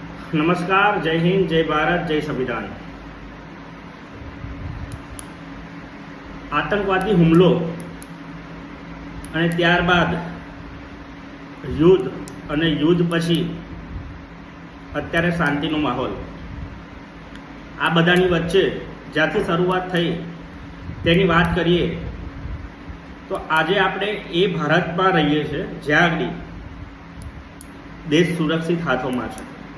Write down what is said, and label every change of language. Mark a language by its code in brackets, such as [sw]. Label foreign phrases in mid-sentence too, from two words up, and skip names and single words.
[hi] नमस्कार, जय हिंद, जय भारत, जय संविधान। [gu] આતંકવાદી હુમલો અને ત્યારબાદ યુદ્ધ અને યુદ્ધ પછી અત્યારે શાંતિનો માહોલ, આ બધાની વચ્ચે જ્યાંથી શરૂઆત થઈ તેની વાત કરીએ તો આજે આપણે એ ભારતમાં રહીએ છીએ જ્યાં આગળ દેશ સુરક્ષિત હાથોમાં છે।